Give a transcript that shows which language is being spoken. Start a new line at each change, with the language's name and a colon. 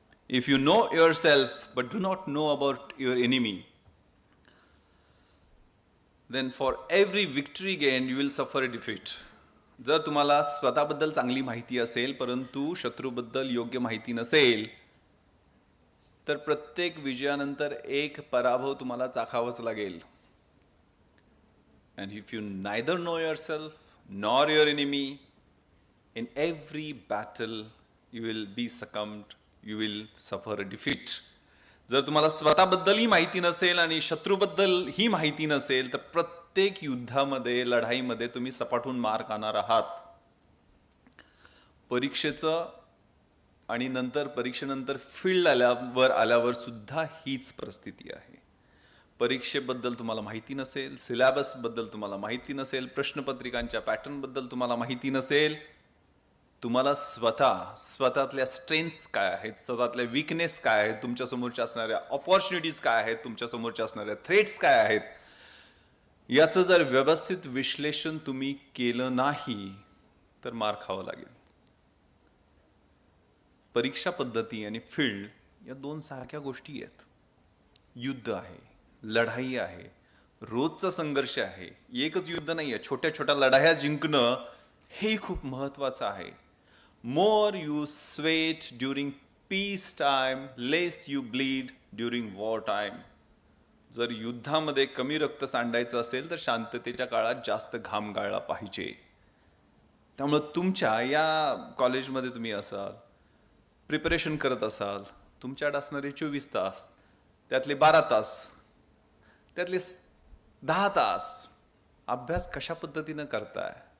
English: If you know yourself but do not know about your enemy, then for every victory gained you will suffer a defeat.
Marathi: जर तुम्हाला स्वतःबद्दल चांगली माहिती असेल परंतु शत्रूबद्दल योग्य माहिती नसेल, तर प्रत्येक विजयानंतर एक पराभव तुम्हाला चाखावाच लागेल.
English: And if you neither know yourself nor your enemy, in every battle you will be succumbed, you will suffer a defeat.
Marathi: जर तुम्हाला स्वतःबद्दलही माहिती नसेल आणि शत्रूबद्दल ही माहिती नसेल, तर प्रत्येक युद्धामध्ये, लढाईमध्ये तुम्ही सपाटून मार खाणार आहात. परीक्षेचं आणि नंतर परीक्षेनंतर फील्ड आल्यावर सुद्धा हीच परिस्थिती आहे. परीक्षेबद्दल तुम्हाला माहिती नसेल, सिलेबसबद्दल तुम्हाला माहिती नसेल, प्रश्नपत्रिकांच्या पॅटर्नबद्दल तुम्हाला माहिती नसेल, तुम्हाला स्वतःतल्या स्ट्रेंथ्स काय आहेत, स्वतःतल्या वीकनेस काय आहेत, तुमच्या समोरच्या असणाऱ्या ऑपॉर्च्युनिटीज काय आहेत, तुमच्या समोरच्या असणाऱ्या थ्रेट्स काय आहेत, याचं जर व्यवस्थित विश्लेषण तुम्ही केलं नाही तर मार खावं लागेल. परीक्षा पद्धती आणि फील्ड या 2 सारख्या गोष्टी आहेत. युद्ध आहे, लढाई आहे, रोजचा संघर्ष आहे. एकच युद्ध नाही आहे, छोट्या छोट्या लढाया जिंकणं हे खूप महत्वाचं आहे.
English: More you sweat during peace time, less you bleed during war time.
Marathi: जर युद्धामध्ये कमी रक्त सांडायचं असेल तर शांततेच्या काळात जास्त घाम गाळला पाहिजे. त्यामुळे तुमच्या या कॉलेजमध्ये तुम्ही असाल, प्रिपरेशन करत असाल, तुमच्याकडे असणारे 24 तास, त्यातले 12 तास, त्यातले 10 तास अभ्यास कशा पद्धतीनं करताय,